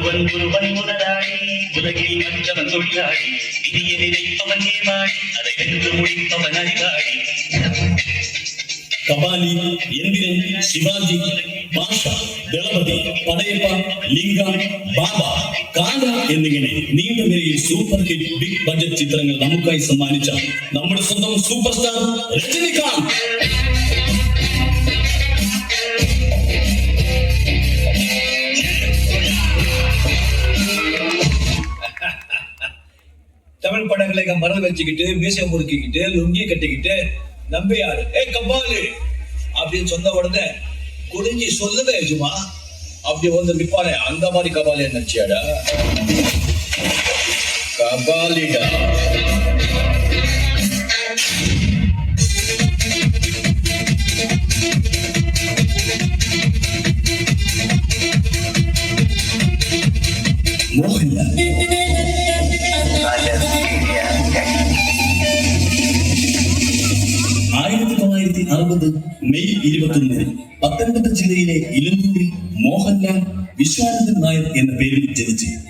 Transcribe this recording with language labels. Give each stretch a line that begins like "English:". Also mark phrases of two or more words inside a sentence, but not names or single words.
Malayalam: കബാലി, എന്തിരൻ, ശിവാജി, ഭാഷ, ദളപതി, പടയപ്പ, ലിംഗ, ബാബ, കാല എന്നിങ്ങനെ നീണ്ട നിരയിൽ
English: super hit big budget
Malayalam: ചിത്രങ്ങൾ നമുക്കായി സമ്മാനിച്ച നമ്മുടെ സ്വന്തം
English: super star
Malayalam: രജനികാന്ത്.
Tamil: தமிழ் படங்களை மறந்து வச்சுக்கிட்டு மீசை முறுக்கிக்கிட்டு லுங்கி கட்டிக்கிட்டு நம்பியாரு கபாலு அப்படின்னு சொன்ன உடனே குடிஞ்சி சொல்லுங்க எஜுமா அப்படி வந்து நிப்பானே அந்த மாதிரி கபாலி நினைச்சியாடா? கபாலிடா.
Malayalam: മോഹൻലാൽ 1960 മെയ് 21 പത്തനംതിട്ട ജില്ലയിലെ ഇലന്തൂരിൽ മോഹൻലാൽ വിശ്വാനന്ദൻ നായർ എന്ന പേരിൽ ജനിച്ച്